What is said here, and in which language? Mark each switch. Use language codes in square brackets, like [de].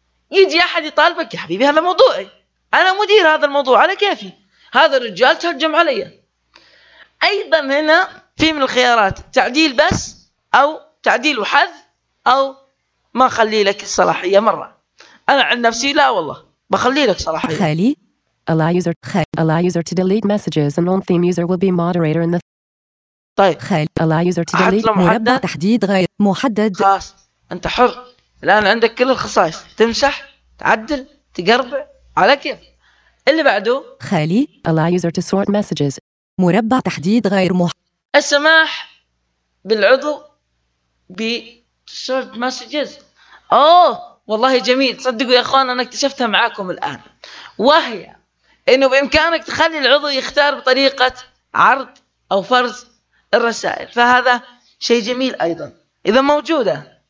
[ar] يجي أحد يطالبك، يا حبيبي هذا موضوعي أنا مدير هذا الموضوع على كيفي، هذا الرجال تهجم علي. أيضا هنا في من الخيارات تعديل بس، أو تعديل وحذ، أو ما خلي لك الصلاحية مرة. أنا عن نفسي لا والله بخلي لك صلاحية. خالي [en] allow user to delete messages and on theme user will be moderator in the. [ar] طيب خالي [en] allow user to delete [ar] مربع تحديد غير محدد. خلاص أنت حر الآن، عندك كل الخصائص، تمسح تعدل تقربع على كيف. اللي بعده خالي [en] allow user to sort messages [ar] مربع تحديد غير محدد. السماح بالعضو ب [en] sort messages، [ar] أوه والله جميل، صدقوا يا أخوان أنا اكتشفتها معاكم الآن، وهي إنه بإمكانك تخلي العضو يختار بطريقة عرض أو فرز الرسائل، فهذا شيء جميل أيضا إذا موجودة.